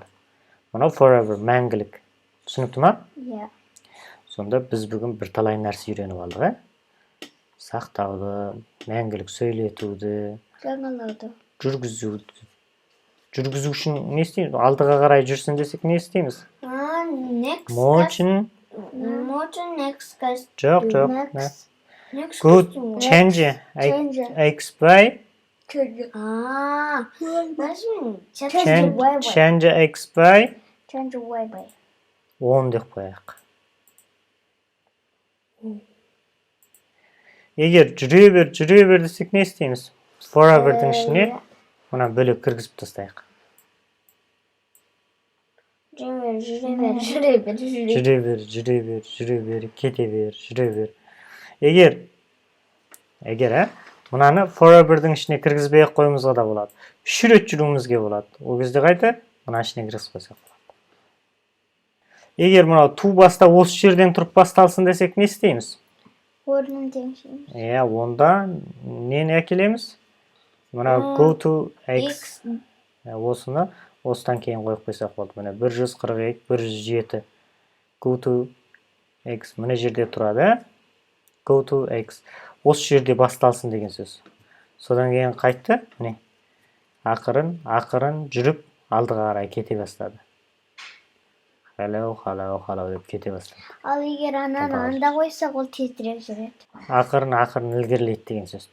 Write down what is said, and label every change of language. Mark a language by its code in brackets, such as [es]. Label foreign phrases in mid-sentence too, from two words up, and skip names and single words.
[kk] Мынау forever, мәңгілік. Түсінікті ма? Иә. Сонда біз бүгін бірталай нәрсе үйреніп алдық, Сақтауды, мәңгілік сөйлетуді, Жаңалауды. жүргізуді. Жүргізу үшін не істейміз? Алдыға қарай жүрсін десек не істейміз? Next. Motion. [en] Motion next guys. [kk] Жоқ. Next. [en] Good. Change. X by. Change X by. Change Y by. [kk] 10 деп қояйық. Егер жүре бер десек не істейміз? Forever'дің ішіне мына бөлек кіргізіп тастайық. Жүре бер, кете бер. Егер, мынаны forever'дің ішіне кіргізбей қойымызға да болады. 3 рет жүруімізге болады. Ол кезде қайта мына ішіне кіргізіп қойсақ болады. Егер мынау to баста осы жерден тұрып басталсын десек не істейміз? Орнын теңшейміз. Онда нені әкелеміз? Мына [en] go to X. [kk] Осыны осыдан кейін қойып қойсақ болды. Міне 142, 107. [en] Go to X. [kk] Мына жерде тұрады. [en] Go to X. [kk] Осы жерде басталсын деген сөз. Содан кейін қайтты. Міне. Ақырын жүріп алдыға қарай кете бастады. Hello деп кете бастады. Ал егер ананы анда қойсақ, ол тезірек жүреді. Ақырын ілгерілейді деген сөз.